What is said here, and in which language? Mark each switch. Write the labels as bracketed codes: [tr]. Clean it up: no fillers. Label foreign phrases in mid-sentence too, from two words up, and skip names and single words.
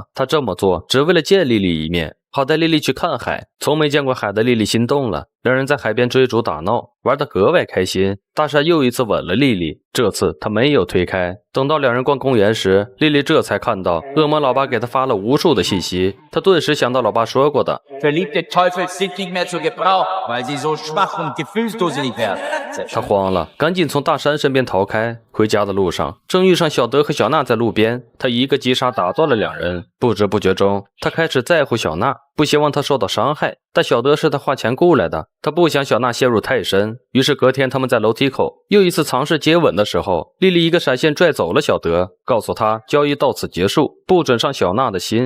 [zh] 他这么做只为了见丽丽一面，好带丽丽去看海。从没见过海的丽丽心动了，两人在海边追逐打闹，玩得格外开心。大山又一次吻了丽丽，这次他没有推开。等到两人逛公园时，丽丽这才看到恶魔老爸给她发了无数的信息，她顿时想到老爸说过的 [de] Verliebte Teufel sind nicht mehr zu gebrauchen, weil sie so schwach und gefühlsdusselig werden。 [zh] 他慌了，赶紧从大山身边逃开。回家的路上，正遇上小德和小娜在路边，他一个急刹打断了两人。不知不觉中，他开始在乎小娜，不希望她受到伤害。但小德是他花钱雇来的，他不想小娜陷入太深。于是隔天他们在楼梯口又一次尝试接吻的时候，丽丽一个闪现拽走了小德，告诉他交易到此结束，不准上小娜的心。